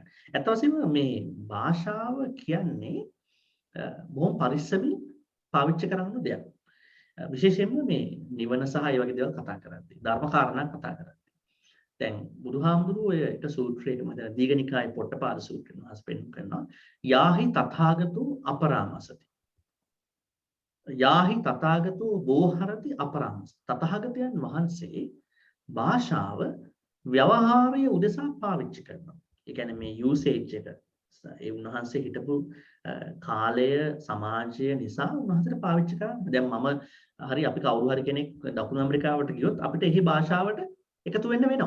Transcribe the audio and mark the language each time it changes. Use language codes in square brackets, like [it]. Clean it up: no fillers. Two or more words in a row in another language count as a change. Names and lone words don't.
[si] ඇත්ත වශයෙන්ම මේ භාෂාව කියන්නේ බොහොම පරිස්සමින් පාවිච්චි කරන්න දෙයක්. විශේෂයෙන්ම මේ නිවන සහ ඒ වගේ දේවල් කතා කරද්දී ධර්ම කාරණා කතා කරද්දී දැන් බුදුහාමුදුරුවෝ ඔය එක සූත්‍රයක මම දැන් දීඝනිකායේ පොට්ටපාද සූත්‍රයෙන් හස්පෙන් කරනවා [pi] යාහි තථාගතෝ අපරාමසති යාහි තථාගතෝ බෝහරති අපරාමස [si] තථාගතයන් වහන්සේ භාෂාව ව්‍යවහාරයේ උදෙසා පාවිච්චි කරනවා. ඒ කියන්නේ මේ යූසේජ් එක ඒ උන්වහන්සේ හිටපු කාලය සමාජය නිසා උන්වහන්සේට පාවිච්චි කරන්නේ. දැන් මම හරි අපි කවුරු හරි කෙනෙක් දකුණු ඇමරිකාවට ගියොත් අපිට එහි භාෂාවට එකතු වෙන්න වෙනවා.